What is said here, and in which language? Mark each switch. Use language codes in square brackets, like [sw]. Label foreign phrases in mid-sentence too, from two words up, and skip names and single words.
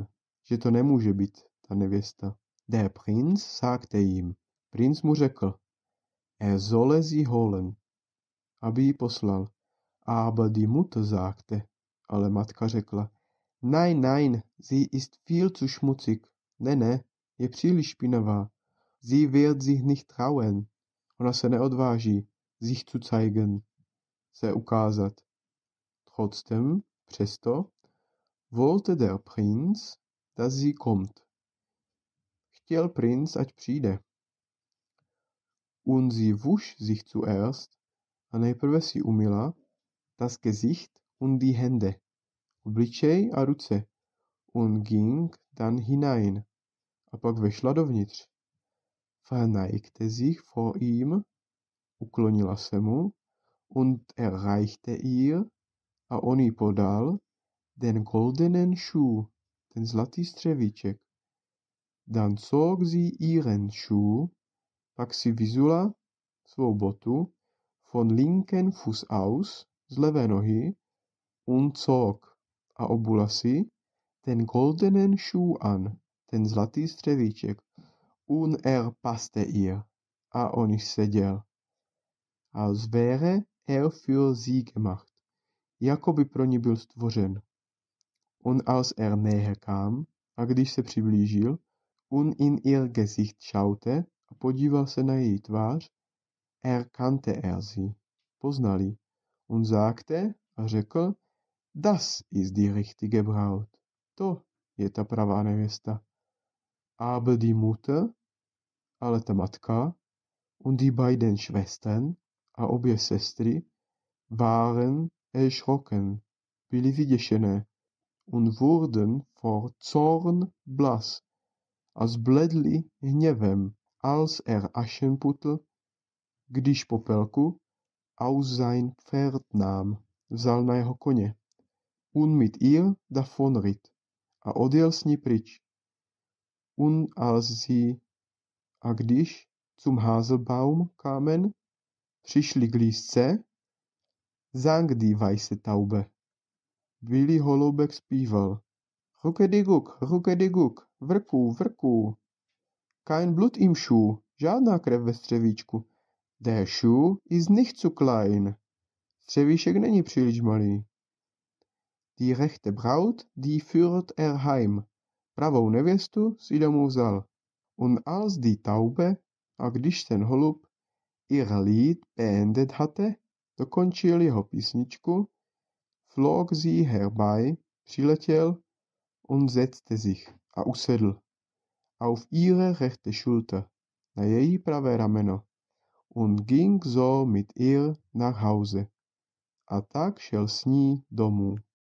[cs] Že to nemůže být ta nevěsta. [de] Der Prinz sagte ihm. [cs] Princ mu řekl, [de] er solle sie holen, [cs] aby ji poslal. [de] Aber die Mutter sagte, [cs] ale matka řekla, [de] nein, sie ist viel zu schmutzig. [cs] Ne, je příliš špinavá. [de] Sie wird sich nicht trauen. [cs] Ona se neodváží, [de] sich zu zeigen, [cs] se ukázat. [de] Trotzdem, přesto, wollte der Prinz, dass sie kommt. [cs] Chtěl princ, ať přijde. [de] Und sie wusch sich zuerst, [cs] a nejprve si umyla, [de] das Gesicht und die Hände, [cs] obličej a ruce, [de] und ging dann hinein, [cs] a pak vešla dovnitř. [de] Verneigte sich vor ihm, [cs] uklonila se mu, [de] und erreichte ihr, [cs] a on jí podal, [de] den goldenen Schuh, [cs] ten zlatý střevíček. [de] Dann zog sie ihren Schuh, [cs] pak si vyzula svou botu, [de] von linken Fuß aus, [cs] z levé nohy, [de] und zog, [cs] a obula si, [de] den goldenen Schuh an, [cs] ten zlatý střevíček, [de] und passte ihr, [cs] a on již seděl. [de] Als wäre für sie gemacht, [cs] jako by pro ní byl stvořen. [de] Und als näher kam, [cs] a když se přiblížil, [de] und in ihr Gesicht schaute, [cs] a podíval se na její tvář, [de] erkannte sie, [cs] poznal ji, [de] und sagte, [cs] a řekl, [de] das ist die richtige Braut, [cs] to je ta pravá nevěsta. [de] Aber die Mutter, [cs] ale ta matka, [de] und die beiden Schwestern, [cs] a obě sestry, [de] waren erschrocken, [cs] byly vyděšené, [de] und wurden vor Zorn blass, [cs] a zbledli hněvem, [de] als Aschenputtel, [cs] když popelku [de] aus sein Pferd nahm, [cs] vzal na jeho koně, [de] und mit ihr davonritt, [cs] a odjel s ní pryč. [de] Und als sie, [cs] a když [de] zum Haselbaum kamen, [cs] přišli k lísce, [de] sang die weiße Taube. [cs] Bílý holoubek zpíval. Rukediguk, vrků, vrků. [de] Kein Blut im Schuh, [cs] žádná krev ve střevíčku. [de] Der Schuh ist nicht zu klein. [cs] Střevíšek není příliš malý. [de] Die rechte Braut, die führt er heim. [cs] Pravou nevěstu si domů vzal. [de] Und als die Taube, [cs] a když ten holub, [de] ihr Lied beendet hatte, [cs] dokončil jeho písničku, [de] flog sie herbei, přiletěl, und setzte sich, [cs] a usedl, [de] auf ihre rechte Schulter, [cs] na její pravé rameno, [de] und ging so mit ihr nach Hause, [cs] a tak šel s ní domů.